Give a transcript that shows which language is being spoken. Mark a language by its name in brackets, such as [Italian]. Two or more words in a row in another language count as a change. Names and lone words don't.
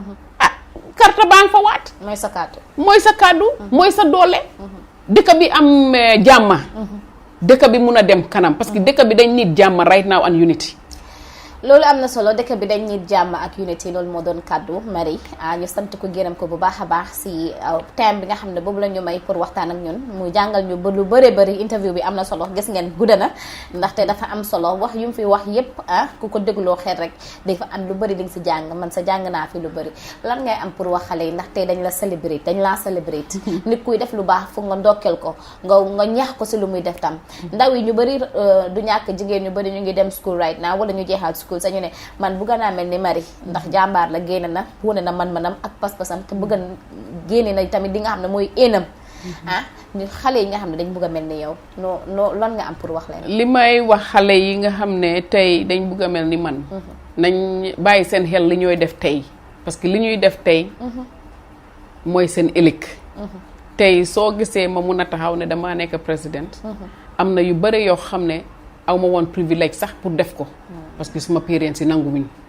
[Wolof] carte baa nga fa waat mooy sa kàddu mooy sa doole dëkk bi am jàmma dëkk bi mun a dem kanam [French] parce que [Wolof] dëkk bi dañ need jàmma [English] right now and unity [Wolof] loolu am na solo dëkk bi dañ nit jàmm ak unity loolu moo doon kàddu Marie ñu sant ko gërëm ko bu baax a baax si thème bi nga xam ne boobu la ñu may pour waxtaan ak ñun mu jàngal ñu ba lu bëree bëri interview bi am na solo gis ngeen gudda na ndaxte dafa am solo wax yu mu fi wax yépp ku ko dégloo xel rek dafa am lu bëri li nga si jàng man sa jàng naa fi lu bëri lan ngay am pour wax xale yi ndaxte dañ la celebrate dañ laa celebrate nit kuy def lu baax fu nga ndokkeel ko nga ñaax ko si lu muy def tam ndaw yi ñu bëri du ñàkk jigéen ñu bëri ñu ngi dem school [English] right now [Wolof] wala ñu jeexal school sañu ne man bëgg naa mel ni Marie ndax jàmbaar la génne na wane na man-manam ak pas-pasam te bëgg génne na tamit di nga xam ne mooy éenam ñu xale yi nga xam ne dañ bëgg a mel ni yow noo lan nga am pour wax leen li may wax xale yi nga xam ne tey dañ bëgg a mel ni man nañ bàyyi seen xel li ñooy def tey [French] parce que [Wolof] li ñuy def tey mooy seen ëllëg tey soo gisee ma mun a taxaw ne damaa nekk président am na yu bëri yoo xam ne aw ma woon privilège sax pour def ko [French] parce que [Wolof] suma parents yi nanguwuñ